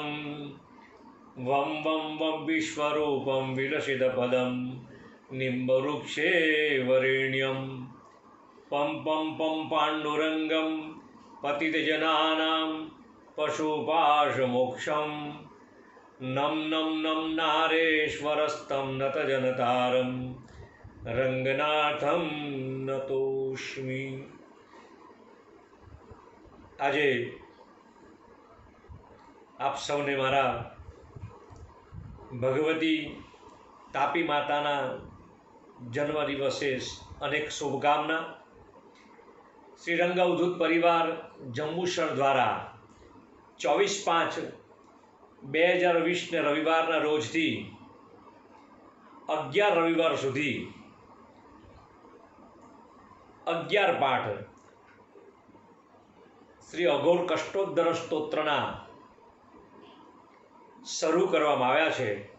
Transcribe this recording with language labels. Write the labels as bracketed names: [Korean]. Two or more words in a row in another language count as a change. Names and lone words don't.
[Sanskrit] वं वं वं विश्वरूपं विलसितपदं निम्बवृक्षे वरेण्यं पं पं पं पाण्डुरङ्गं पतितजनानां पशुपाशमोक्षं नम नम नम नारेश्वरस्तं नतजनतारं रंगनाथं नतोष्मि। [Gujarati] આજે આપ સૌને મારા ભગવતી તાપી માતાના જન્મદિવસે અનેક શુભકામના। શ્રીરંગ અવધૂત પરિવાર જંબુસર દ્વારા 24/5/2020 રવિવારના રોજથી 11 રવિવાર સુધી 11 પાઠ શ્રી અઘોર કષ્ટોદ્ધર સ્તોત્રના શરૂ કરવામાં આવ્યા છે।